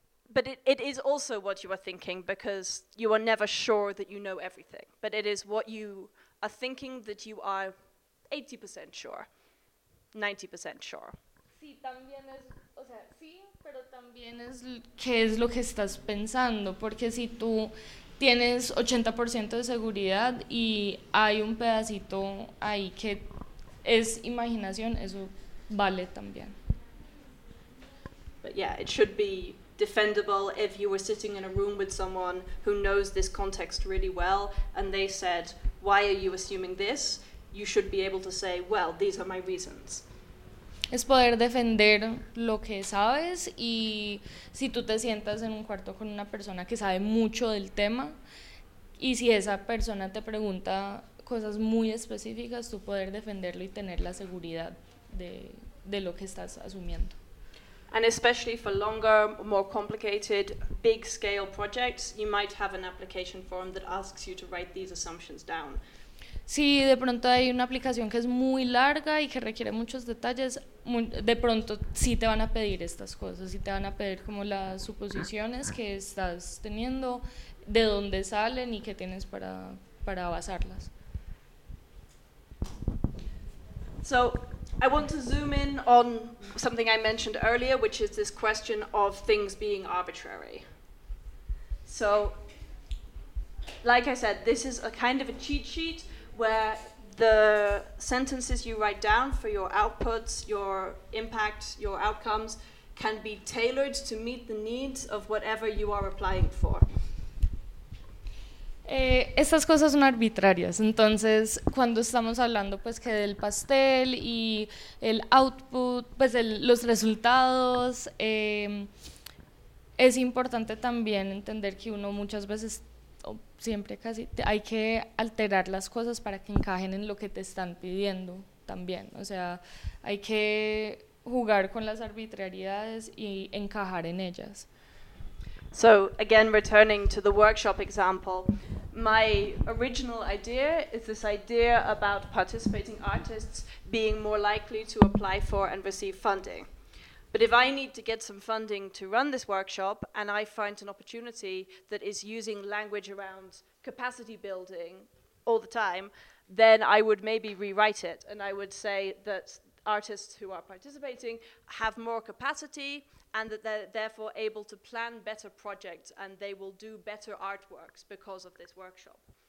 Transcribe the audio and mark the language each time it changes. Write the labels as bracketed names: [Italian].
[English] But it is also what you are thinking, because you are never sure that you know everything. But it is what you are thinking that you are 80% sure, 90% sure. [Spanish] Sí, también es, o sea, sí, pero también es qué es lo que estás pensando, porque si tú tienes 80% de seguridad y hay un pedacito ahí que es imaginación, eso vale también. [English] But yeah, it should be defendable if you were sitting in a room with someone who knows this context really well and they said, why are you assuming this? You should be able to say, well, these are my reasons. [Spanish] es poder defender lo que sabes, y si tú te sientas en un cuarto con una persona que sabe mucho del tema y si esa persona te pregunta cosas muy específicas, tú poder defenderlo y tener la seguridad de lo que estás asumiendo. [English] And especially for longer, more complicated, big scale projects, you might have an application form that asks you to write these assumptions down. [Spanish] Si de pronto hay una aplicación que es muy larga y que requiere muchos detalles, de pronto sí te van a pedir estas cosas, sí te van a pedir como las suposiciones que estás teniendo, de dónde salen y qué tienes para basarlas. [English] So, I want to zoom in on something I mentioned earlier, which is this question of things being arbitrary. So, like I said, this is a kind of a cheat sheet where the sentences you write down for your outputs, your impact, your outcomes, can be tailored to meet the needs of whatever you are applying for. [Spanish] Estas cosas son arbitrarias, entonces cuando estamos hablando pues que del pastel y el output, pues los resultados, es importante también entender que uno muchas veces, siempre casi, hay que alterar las cosas para que encajen en lo que te están pidiendo también, o sea, hay que jugar con las arbitrariedades y encajar en ellas. [English] So, again, returning to the workshop example, my original idea is this idea about participating artists being more likely to apply for and receive funding. But if I need to get some funding to run this workshop and I find an opportunity that is using language around capacity building all the time, then I would maybe rewrite it and I would say that artists who are participating have more capacity and that they're therefore able to plan better projects and they will do better artworks because of this workshop.